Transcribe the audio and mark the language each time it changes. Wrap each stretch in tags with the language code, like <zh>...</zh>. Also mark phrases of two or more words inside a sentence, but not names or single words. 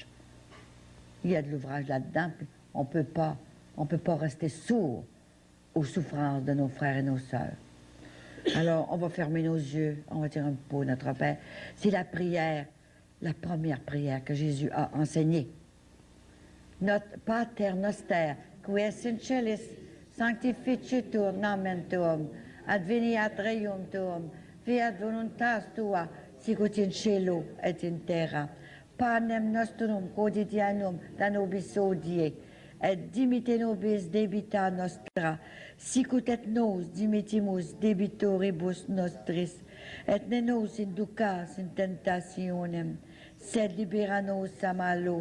<fr>Il y a de l'ouvrage là-dedans, puis on peut pas rester sourd aux souffrances de nos frères et nos sœurs. Alors, on va fermer nos yeux, on va dire un peu notre Père. C'est la prière, la première prière que Jésus a enseignée.</fr> <la>Notre Pater Noster, qui es in celis, sanctificetur nomen tuum, adveniat regnum tuum, fiat voluntas tua, sicut in cielo et in terra. Panem nostrum quotidianum da nobis hodie, et dimite nobis debita nostra, sicut et nos dimitimus debitoribus nostris, et ne nos inducas in tentationem, sed libera nos a malo.</la>